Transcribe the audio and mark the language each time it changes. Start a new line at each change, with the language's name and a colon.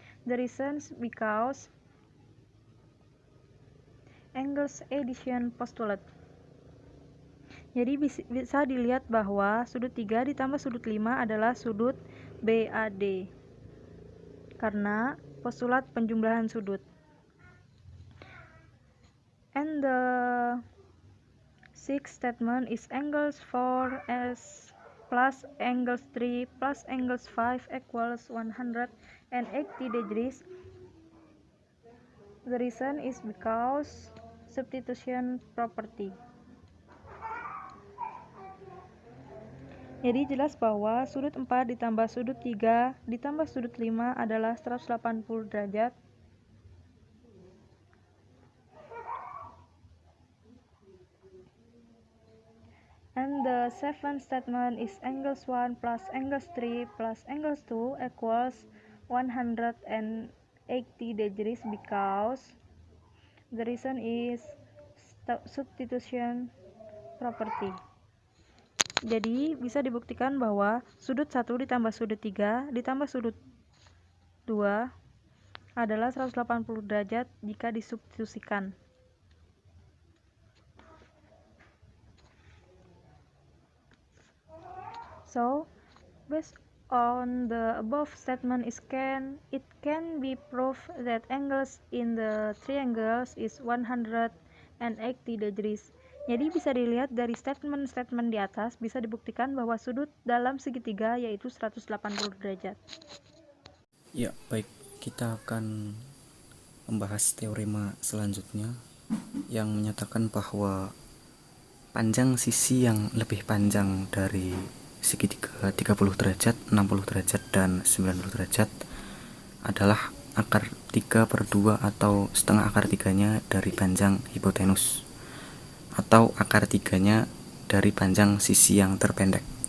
English: The reasons because angles addition postulate.
Indonesian: Jadi bisa dilihat bahwa sudut 3 ditambah sudut 5 adalah sudut BAD karena postulat penjumlahan sudut.
English: And the sixth statement is angles 4s plus angles 3 plus angles 5 equals 180 degrees. The reason is because substitution property.
Indonesian: Jadi jelas bahwa sudut 4 ditambah sudut 3 ditambah sudut 5 adalah 180 derajat.
English: And the seventh statement is angles 1 plus angles 3 plus angles 2 equals 180 degrees because the reason is substitution property.
Indonesian: Jadi bisa dibuktikan bahwa sudut 1 ditambah sudut 3 ditambah sudut 2 adalah 180 derajat jika disubstitusikan.
English: So, based on the above statement it can be proved that angles in the triangles is 180 degrees.
Indonesian: Jadi bisa dilihat dari statement-statement di atas bisa dibuktikan bahwa sudut dalam segitiga yaitu 180 derajat. Ya, baik. Kita akan membahas teorema selanjutnya yang menyatakan bahwa panjang sisi yang lebih panjang dari segitiga 30 derajat, 60 derajat, dan 90 derajat adalah akar 3/2 atau setengah akar 3-nya dari panjang hipotenus, atau akar 3-nya dari panjang sisi yang terpendek.